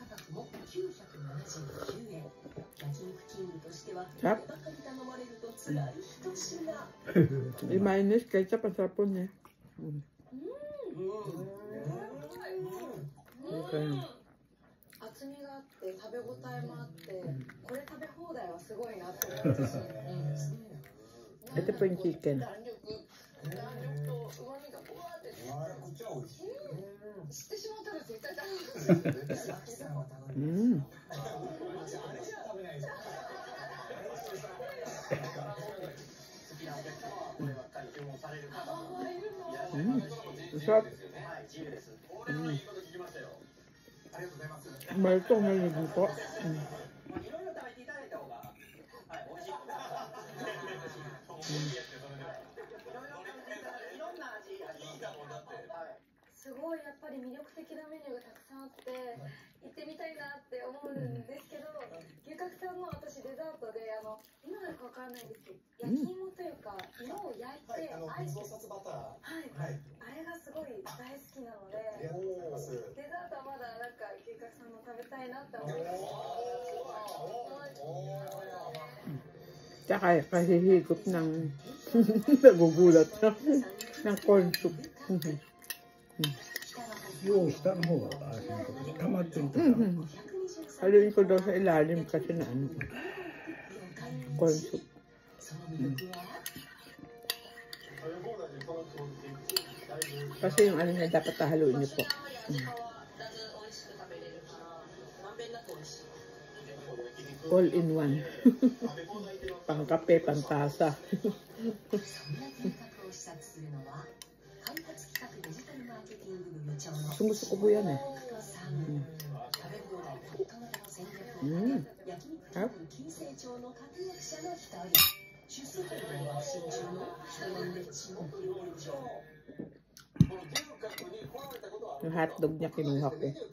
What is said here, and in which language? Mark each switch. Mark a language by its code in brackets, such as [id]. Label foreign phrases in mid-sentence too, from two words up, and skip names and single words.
[tl] Sarap. Yung mayonnaise, ketchup, ang sarap po niya. Okay. [ja] 厚みがあって食べ応えもあってこれ食べ放題はすごいなって思ったし、 [tl] Ito po yung chicken. [ja] 弾力と旨味がブワーって知ってしまったら絶対食べます [tl] Sarap. Malutong na yung po. [ja] すごいやっぱり魅力的なメニューがたくさんあって行ってみたいなって思うんですけど、牛角さんの私デザートで今だかわからないんですけど焼き芋というか芋を焼いてアイス、はいあれがすごい大好きなのでデザートはまだなんか牛角さんの食べたいなって思います。 [tl] Tsaka kahihigop ng nagugulat ng corn soup. [ja] よう下の方が溜まってるとか。 [tl] Haluin ko daw sa ilalim kasi na ano, [en] corn soup. [tl] Kasi yung ano niya dapat haluin niyo po. [en] All in one. [tl] Pang kape, pang tasa. Gusto ko po yan eh. Harap. Yung hotdog niya kinuha ko.